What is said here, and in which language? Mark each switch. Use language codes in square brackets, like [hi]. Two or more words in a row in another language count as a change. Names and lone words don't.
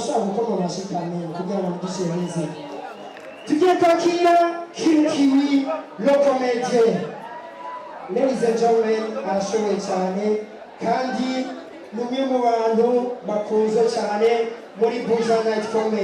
[rw] mukoma amashikane kugira ngo dushyire neza tugiye kwakira Kiwi Locomédie. [en] Ladies and gentlemen, [rw] arashoboye cyane kandi n'umwe mu bantu bakunze cyane muri Buja Night Comedy.